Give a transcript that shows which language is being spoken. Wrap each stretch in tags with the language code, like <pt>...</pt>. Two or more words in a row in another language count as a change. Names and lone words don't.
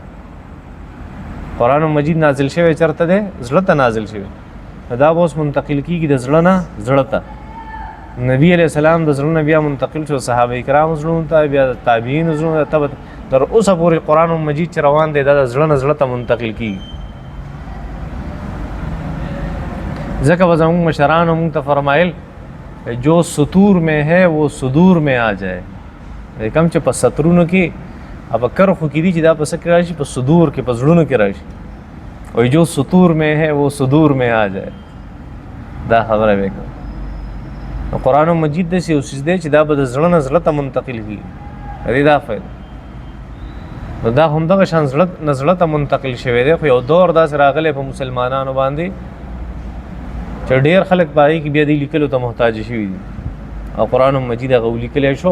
<ps>قرآن مجید نازل شوی چېرته دی زړه ته نازل شوی دا به اوس منتقل کېږي د زړه نه زړه ته. نبی علیہ السلام د زړه نه بیا منتقل شو صحابه کرام زړونو ته بیا د تابعین زړونو ته تر اوسه پورې قرآن مجید چې روان دی دا د زړه نه زړه ته منتقل کېږي. ځکه به زموږ مشرانو موږ ته فرمایل</ps> <ur>جو سطور میں ہے وہ صدور میں آ جائے.</ur> <ps>کم چې په سطرونو کې اب کرخو کې دي چې دا په څه کې راشي په صدور کې په زړونو کې راشي.</ps> <ur>وایي جو سطور میں ہے وہ صدور میں آ جائے.</ur> <ps>دا خبره به کوي. نو قرآن مجید داسې یو څیز دی چې دا به د زړه نه زړه ته منتقل کېږي. د دې دا فایده نو دا همدغه شان زړه نه زړه ته منتقل شوی دی. خو یو دور داسې راغلی په مسلمانانو باندې چې ډېر خلک په هغې کې بیا دې لیکلو ته محتاج شوي دي او قرآن مجید هغه ولیکلی شو.</ps>